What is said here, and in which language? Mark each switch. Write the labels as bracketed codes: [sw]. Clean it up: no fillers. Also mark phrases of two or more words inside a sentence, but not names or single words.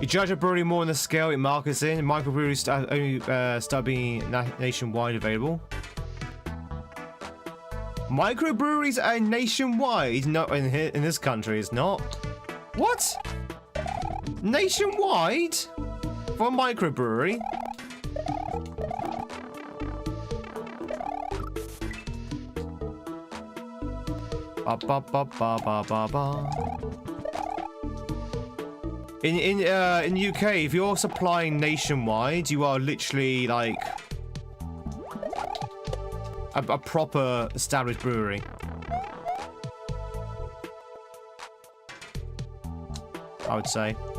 [en] You judge a brewery more on the scale it markets in. Microbreweries only start being nationwide available. Microbreweries are nationwide. Not in here, in this country, it's not. What? Nationwide for a microbrewery? Ba ba ba ba ba ba ba. In the UK, if you're supplying nationwide, you are literally like a proper established brewery. I would say.